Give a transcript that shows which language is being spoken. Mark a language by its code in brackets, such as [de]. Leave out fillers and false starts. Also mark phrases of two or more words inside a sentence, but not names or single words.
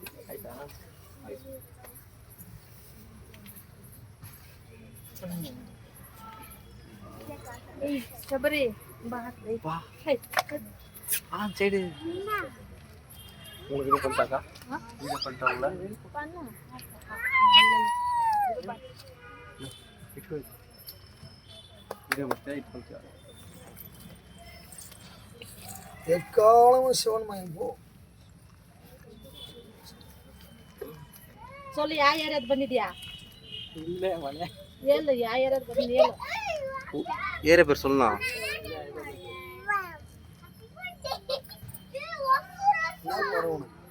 [ta] ஏய் சபரி வா. ஹை. சரி. உங்களுக்கு இது பண்ணிட்டாக்கா? இது பண்ணிட்டாங்களா? பண்ணு. [kn] ಇದೇ ಮತ್ತೆ ಇಟ್ಕೊಳ್ತೀವಿ [ta] எக்காலமும் சிவன் மயம் போ. [kn] சொல்லு ಯಾವ ಏರಿಯಾದ ಬಂದಿದ್ಯಾ ಇಲ್ಲೇ ಮನೆ ಹೇಳು ಯಾವ ಏರಿಯಾದ ಬಂದಿದ್ಯಾ ಹೇಳು [ta] ಏರಿಯಾ பேர் சொல்லலாம் நான் வரணும்.